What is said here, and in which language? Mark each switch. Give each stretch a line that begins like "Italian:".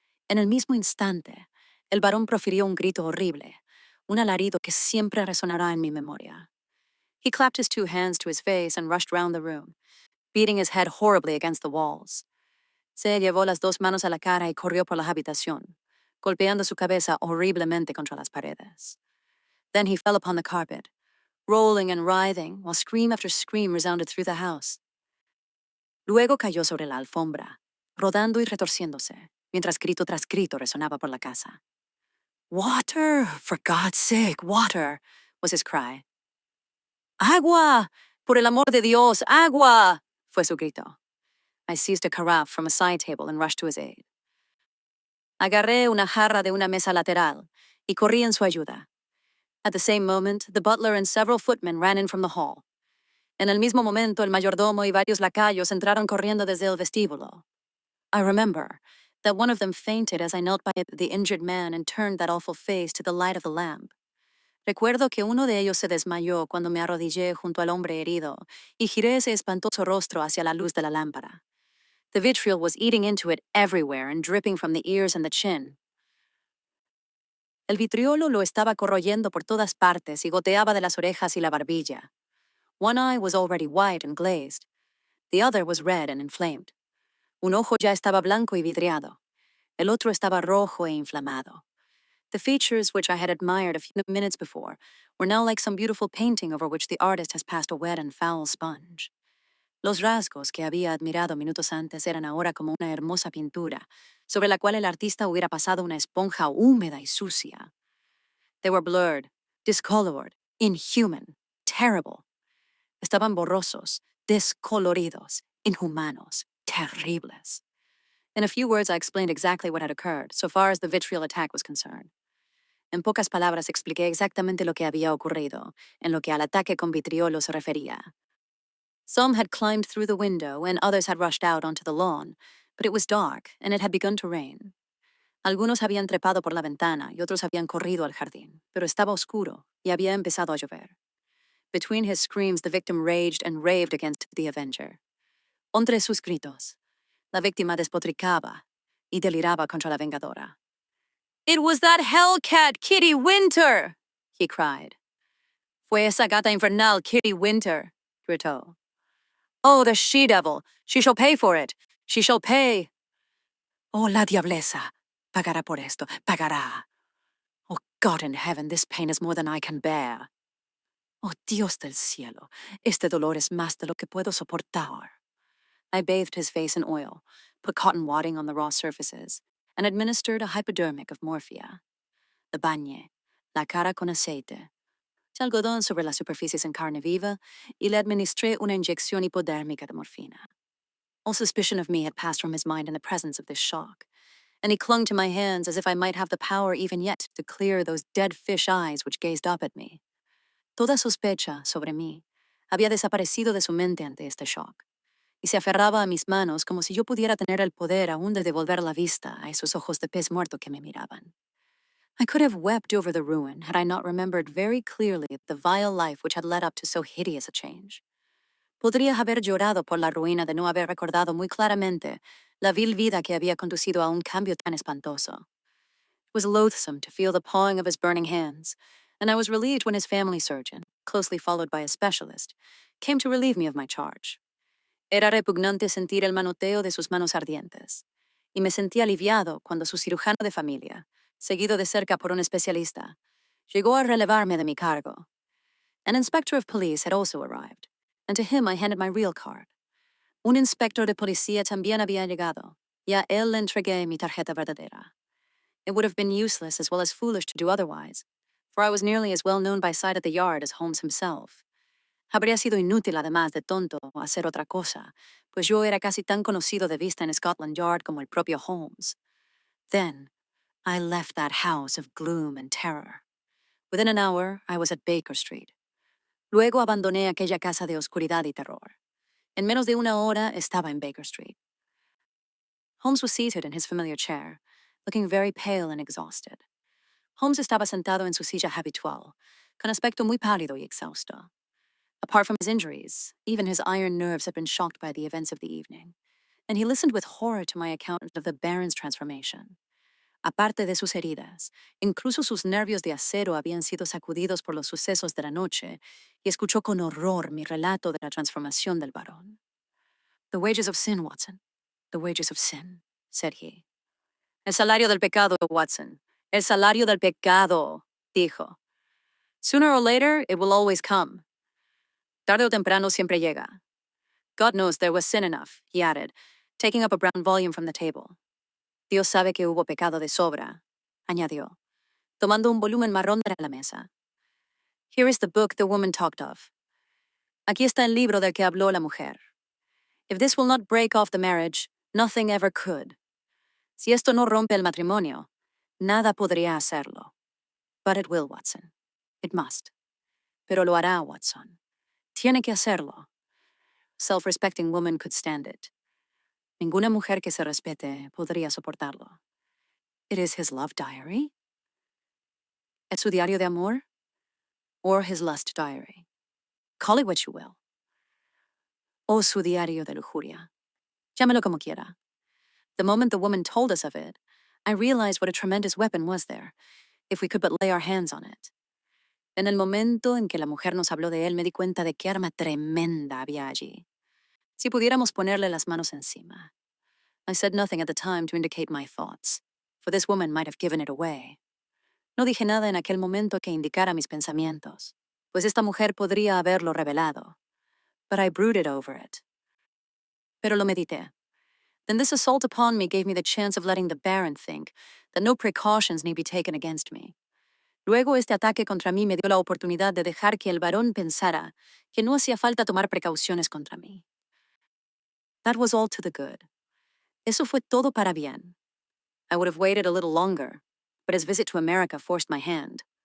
Spanish: En el mismo instante, el varón profirió un grito horrible, un alarido que siempre resonará en mi memoria.
English: He clapped his two hands to his face and rushed round the room, beating his head horribly against the walls.
Spanish: Se llevó las dos manos a la cara y corrió por la habitación, golpeando su cabeza horriblemente contra las paredes.
English: Then he fell upon the carpet, rolling and writhing, while scream after scream resounded through the house.
Spanish: Luego cayó sobre la alfombra, rodando y retorciéndose, mientras grito tras grito resonaba por la casa.
English: "Water! For God's sake, water!" was his cry.
Spanish: "Agua! Por el amor de Dios, agua!" fue su grito.
English: I seized a carafe from a side table and rushed to his aid.
Spanish: Agarré una jarra de una mesa lateral y corrí en su ayuda.
English: At the same moment, the butler and several footmen ran in from the hall.
Spanish: En el mismo momento, el mayordomo y varios lacayos entraron corriendo desde el vestíbulo.
English: I remember that one of them fainted as I knelt by the injured man and turned that awful face to the light of the lamp.
Spanish: Recuerdo que uno de ellos se desmayó cuando me arrodillé junto al hombre herido y giré ese espantoso rostro hacia la luz de la lámpara.
English: The vitriol was eating into it everywhere and dripping from the ears and the chin.
Spanish: El vitriolo lo estaba corroyendo por todas partes y goteaba de las orejas y la barbilla.
English: One eye was already white and glazed. The other was red and inflamed.
Spanish: Un ojo ya estaba blanco y vidriado. El otro estaba rojo e inflamado.
English: The features which I had admired a few minutes before were now like some beautiful painting over which the artist has passed a wet and foul sponge.
Spanish: Los rasgos que había admirado minutos antes eran ahora como una hermosa pintura, sobre la cual el artista hubiera pasado una esponja húmeda y sucia.
English: They were blurred, discolored, inhuman, terrible.
Spanish: Estaban borrosos, descoloridos, inhumanos, terribles.
English: In a few words, I explained exactly what had occurred, so far as the vitriol attack was concerned.
Spanish: En pocas palabras expliqué exactamente lo que había ocurrido, en lo que al ataque con vitriolo se refería.
English: Some had climbed through the window and others had rushed out onto the lawn, but it was dark and it had begun to rain.
Spanish: Algunos habían trepado por la ventana y otros habían corrido al jardín, pero estaba oscuro y había empezado a llover.
English: Between his screams, the victim raged and raved against the avenger.
Spanish: Entre sus gritos, la víctima despotricaba y deliraba contra la vengadora.
English: "It was that hellcat, Kitty Winter!" he cried.
Spanish: "Fue esa gata infernal, Kitty Winter," gritó.
English: "Oh, the she-devil! She shall pay for it! She shall pay!"
Spanish: "Oh, la diablesa! Pagará por esto, pagará!
English: Oh, God in heaven, this pain is more than I can bear!
Spanish: Oh, Dios del cielo, este dolor es más de lo que puedo soportar."
English: I bathed his face in oil, put cotton wadding on the raw surfaces, and administered a hypodermic of morphia.
Spanish: The bañé, la cara con aceite, algodón sobre las superficies en carne viva, y le administré una inyección hipodérmica de morfina.
English: All suspicion of me had passed from his mind in the presence of this shock, and he clung to my hands as if I might have the power even yet to clear those dead fish eyes which gazed up at me.
Spanish: Toda sospecha sobre mí había desaparecido de su mente ante este shock, y se aferraba a mis manos como si yo pudiera tener el poder aún de devolver la vista a esos ojos de pez muerto que me miraban.
English: I could have wept over the ruin had I not remembered very clearly the vile life which had led up to so hideous a change.
Spanish: Podría haber llorado por la ruina de no haber recordado muy claramente la vil vida que había conducido a un cambio tan espantoso.
English: It was loathsome to feel the pawing of his burning hands, and I was relieved when his family surgeon, closely followed by a specialist, came to relieve me of my charge.
Spanish: Era repugnante sentir el manoteo de sus manos ardientes, y me sentí aliviado cuando su cirujano de familia, seguido de cerca por un especialista, llegó a relevarme de mi cargo.
English: An inspector of police had also arrived, and to him I handed my real card.
Spanish: Un inspector de policía también había llegado, y a él le entregué mi tarjeta verdadera.
English: It would have been useless as well as foolish to do otherwise, for I was nearly as well known by sight at the yard as Holmes himself.
Spanish: Habría sido inútil, además de tonto, hacer otra cosa, pues yo era casi tan conocido de vista en Scotland Yard como el propio Holmes.
English: Then, I left that house of gloom and terror. Within an hour, I was at Baker Street.
Spanish: Luego abandoné aquella casa de oscuridad y terror. En menos de una hora, estaba en Baker Street.
English: Holmes was seated in his familiar chair, looking very pale and exhausted.
Spanish: Holmes estaba sentado en su silla habitual, con aspecto muy pálido y exhausto.
English: Apart from his injuries, even his iron nerves had been shocked by the events of the evening, and he listened with horror to my account of the Baron's transformation.
Spanish: Aparte de sus heridas, incluso sus nervios de acero habían sido sacudidos por los sucesos de la noche, y escuchó con horror mi relato de la transformación del varón.
English: "The wages of sin, Watson. The wages of sin," said he.
Spanish: "El salario del pecado, Watson. El salario del pecado," dijo.
English: "Sooner or later, it will always come.
Spanish: Tarde o temprano siempre llega.
English: God knows there was sin enough," he added, taking up a brown volume from the table.
Spanish: "Dios sabe que hubo pecado de sobra," añadió, tomando un volumen marrón de la mesa.
English: "Here is the book the woman talked of.
Spanish: Aquí está el libro del que habló la mujer.
English: If this will not break off the marriage, nothing ever could.
Spanish: Si esto no rompe el matrimonio, nada podría hacerlo.
English: But it will, Watson. It must.
Spanish: Pero lo hará, Watson. Tiene que hacerlo."
English: Self-respecting woman could stand it.
Spanish: Ninguna mujer que se respete podría soportarlo.
English: It is his love diary?
Spanish: ¿Es su diario de amor?
English: Or his lust diary? Call it what you will.
Spanish: O su diario de lujuria. Llámelo como quiera.
English: The moment the woman told us of it, I realized what a tremendous weapon was there, if we could but lay our hands on it.
Spanish: En el momento en que la mujer nos habló de él, me di cuenta de qué arma tremenda había allí. Si pudiéramos ponerle las manos encima.
English: I said nothing at the time to indicate my thoughts, for this woman might have given it away.
Spanish: No dije nada en aquel momento que indicara mis pensamientos, pues esta mujer podría haberlo revelado.
English: But I brooded over it.
Spanish: Pero lo medité.
English: Then this assault upon me gave me the chance of letting the Baron think that no precautions need be taken against me.
Spanish: Luego este ataque contra mí me dio la oportunidad de dejar que el varón pensara que no hacía falta tomar precauciones contra mí.
English: That was all to the good.
Spanish: Eso fue todo para bien.
English: I would have waited a little longer, but his visit to America forced my hand.